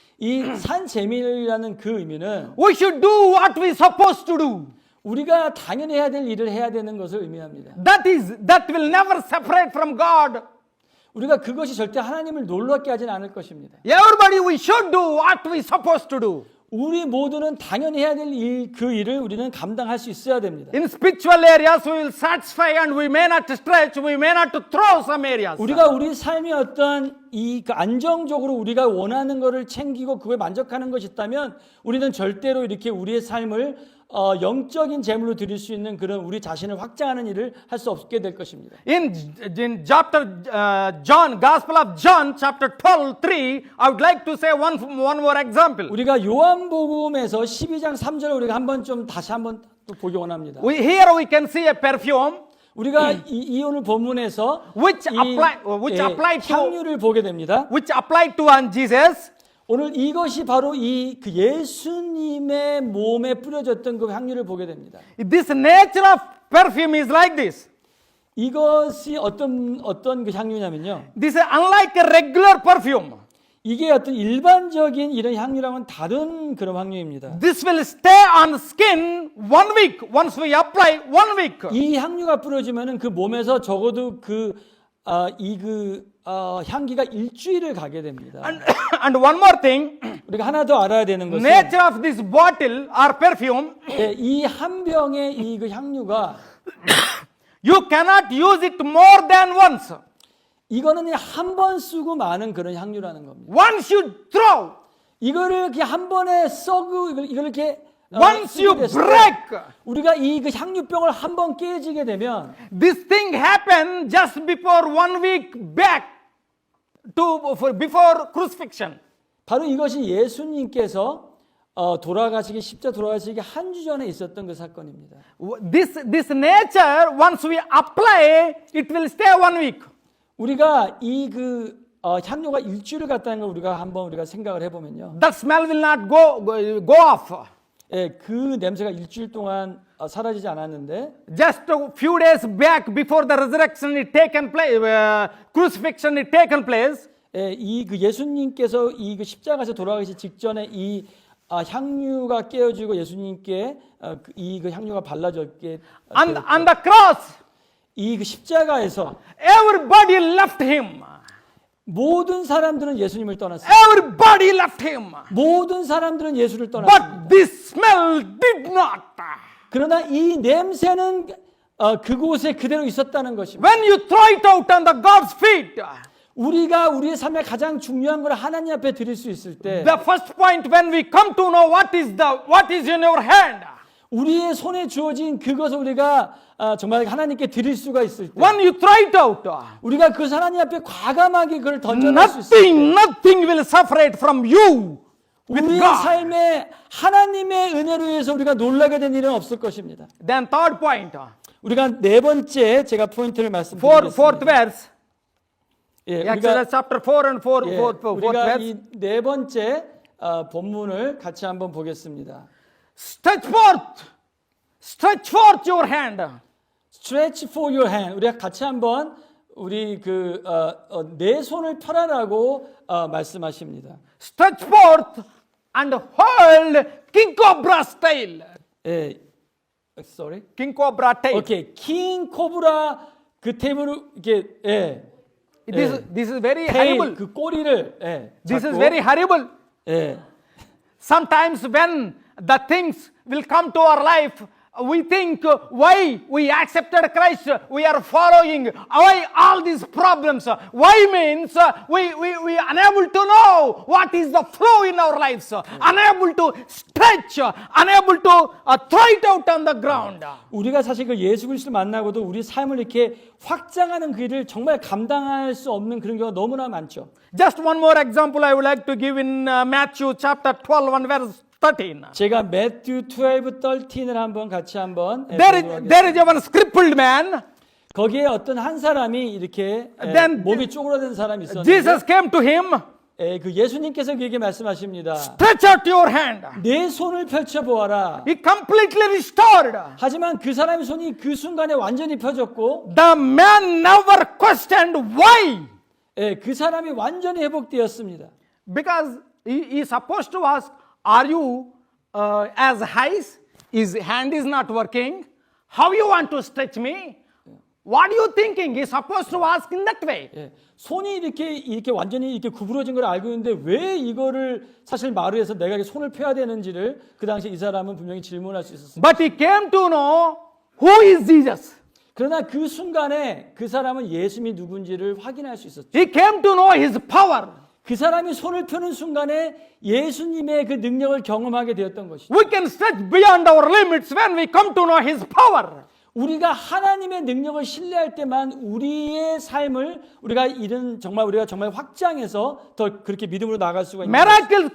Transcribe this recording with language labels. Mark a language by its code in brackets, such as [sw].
[ko] 이 산 제물이라는 그 의미는 [en] we should do what we supposed to do. [ko] 우리가 당연히 해야 될 일을 해야 되는 것을 의미합니다. [en] That will never separate from God. [ko] 우리가 그것이 절대 하나님을 놀랍게 하진 않을 것입니다. [en] Everybody we should do what we supposed to do. [ko] 우리 모두는 당연히 해야 될 그 일을 우리는 감당할 수 있어야 됩니다. [en] In spiritual areas we will satisfy and we may not stretch, we may not throw some areas. [ko] 우리가 우리 삶의 어떤 그 안정적으로 우리가 원하는 것을 챙기고 그거에 만족하는 것이 있다면 우리는 절대로 이렇게 우리의 삶을 영적인 제물로 드릴 수 있는 그런 우리 자신을 확장하는 일을 할 수 없게 될 것입니다. [en] In Gospel of John, chapter 12:3, I would like to say one more example. [ko] 우리가 요한복음에서 12장 3절을 우리가 한번 좀 다시 한번 또 보기 원합니다. [en] Here we can see a perfume [ko] 우리가 이 오늘 본문에서 [en] which applied to [ko] 향유를 보게 됩니다. [en] which applied to on Jesus. [ko] 오늘 이것이 바로 그 예수님의 몸에 뿌려졌던 그 향유를 보게 됩니다. [en] This nature of perfume is like this. [ko] 이것이 어떤 그 향유냐면요. [en] This is unlike a regular perfume. [ko] 이게 어떤 일반적인 이런 향유랑은 다른 그런 향유입니다. [en] This will stay on skin 1 week. Once we apply 1 week. [ko] 이 향유가 뿌려지면은 그 몸에서 적어도 향기가 일주일을 가게 됩니다. [en] And one more thing, [ko] 우리가 하나 더 알아야 되는 것은 [en] nature of this bottle or perfume, [ko] 이 한 병의 이 그 향유가 [en] you cannot use it more than once. [ko] 이거는 한 번 쓰고 마는 그런 향유라는 겁니다. [en] Once you throw, [ko] 이거를 이렇게 한 번에 이걸 이렇게 [en] once you [ko] 쓰게 됐을 때 [en] break, [ko] 우리가 이 그 향유병을 한 번 깨지게 되면 [en] this thing happened just before 1 week back before crucifixion. [ko] 바로 이것이 예수님께서 돌아가시기 십자 돌아가시기 한 주 전에 있었던 그 사건입니다. [en] This nature, once we apply, it will stay 1 week. [ko] 우리가 이 향유가 일주일을 갔다는 걸 우리가 생각을 해보면요. [en] That smell will not go off. [ko] 예, 그 냄새가 일주일 동안 사라지지 않았는데 [en] Just a few days back, before the resurrection it taken place, crucifixion it taken place. [ko] 예, 예수님께서 이 십자가에서 돌아가시 직전에 이 향유가 깨어지고 예수님께 이 향유가 발라졌게 [en] On the cross, [ko] 이 십자가에서 [en] everybody left him. [ko] 모든 사람들은 예수님을 떠났어요. [en] Everybody left him. [ko] 모든 사람들은 예수를 떠났습니다. [en] But this smell did not. [ko] 그러나 이 냄새는 그곳에 그대로 있었다는 것입니다. [en] When you throw it out on the God's feet, [ko] 우리가 우리의 삶에 가장 중요한 걸 하나님 앞에 드릴 수 있을 때 [en] the first point when we come to know what is in your hand, [ko] 우리의 손에 주어진 그것을 우리가 정말 하나님께 드릴 수가 있을 때 [en] when you throw it out, [ko] 우리가 그 하나님 앞에 과감하게 그걸 던져낼 수 있을 때 [en] nothing will separate from you with [ko] 우리의 [en] God. [ko] 삶에 하나님의 은혜로 인해서 우리가 놀라게 된 일은 없을 것입니다. [en] Then third point, [ko] 우리가 네 번째 제가 포인트를 [en] fourth [ko] 말씀드리겠습니다. [en] verse, [ko] 예, [en] Exodus chapter 4 and fourth [ko] 우리가 [en] verse. [ko] 이 네 번째 본문을 같이 한번 보겠습니다. [en] Stretch forth your hand. Stretch for your hand. [ko] 우리가 같이 한번 우리 내 손을 펴라라고 말씀하십니다. [en] Stretch forth and hold king cobra's tail. [ko] 예, [en] sorry. King cobra tail. [ko] 오케이, 킹 코브라 그 테이블을 이렇게 [en] This is very [ko] 테일 [en] horrible. [ko] 그 꼬리를 [en] This is [ko] 잡고, [en] very horrible. Sometimes when the things will come to our life, we think why we accepted Christ, we are following, why all these problems, why means we unable to know what is the flow in our lives, unable to stretch, unable to throw it out on the ground. [ko] 우리가 사실 그 예수 그리스도를 만나고도 우리 삶을 이렇게 확장하는 그 일을 정말 감당할 수 없는 그런 경우가 너무나 많죠. [en] Just one more example I would like to give in Matthew chapter 12 and verse 13. [ko] 제가 Matthew 12, 13을 한번 같이 한번 [en] There is one crippled man. [ko] 거기에 어떤 한 사람이 이렇게 [en] Then [ko] 몸이 쪼그라든 사람이 있었는데 [en] Jesus came to him. [ko] 그 예수님께서 그에게 말씀하십니다. [en] Stretch out your hand. [ko] 내 손을 펼쳐 보아라. [en] He completely restored. [ko] 하지만 그 사람의 손이 그 순간에 완전히 펴졌고 [en] The man never questioned why. [ko] 그 사람이 완전히 회복되었습니다. [en] Because he is supposed to ask, are you as high? His hand is not working. How you want to stretch me? What are you thinking? He's supposed to ask in that way. [ko] 손이 이렇게 완전히 이렇게 구부러진 걸 알고 있는데 왜 이거를 사실 말을 해서 내가 손을 펴야 되는지를 그 당시 이 사람은 분명히 질문할 수 있었습니다. [en] But he came to know who is Jesus. [ko] 그러나 그 순간에 그 사람은 예수님이 누군지를 확인할 수 있었죠. [en] He came to know his power. [ko] 그 사람이 손을 펴는 순간에 예수님의 그 능력을 경험하게 되었던 것이죠. [en] We can stretch beyond our limits when we come to know his power. [ko] 우리가 하나님의 능력을 신뢰할 때만 우리의 삶을 우리가 정말 확장해서 더 그렇게 믿음으로 나아갈 수가 있는 것입니다.